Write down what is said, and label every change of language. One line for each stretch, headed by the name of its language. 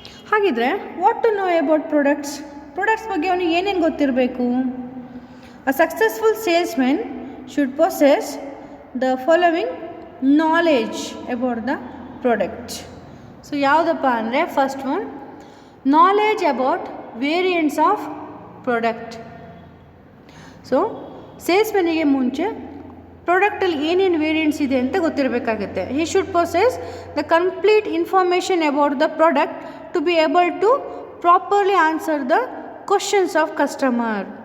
Kannada: ಹಾಗಿದ್ರೆ
English: what to know about products
Kannada: ಬಗ್ಗೆ ಅವನಿಗೆ ಏನೇನು ಗೊತ್ತಿರಬೇಕು?
English: A successful salesman should possess the following knowledge about the product. So
Kannada: ಯಾವುದಪ್ಪ ಅಂದರೆ,
English: First one, knowledge about variants of product.
Kannada: So ಸೇಲ್ಸ್ಮನಿಗೆ ಮುಂಚೆ ಪ್ರಾಡಕ್ಟಲ್ಲಿ ಏನೇನು ವೇರಿಯಂಟ್ಸ್ ಇದೆ ಅಂತ ಗೊತ್ತಿರಬೇಕಾಗುತ್ತೆ.
English: He should possess the complete information about the product to be able to properly answer the questions of customer.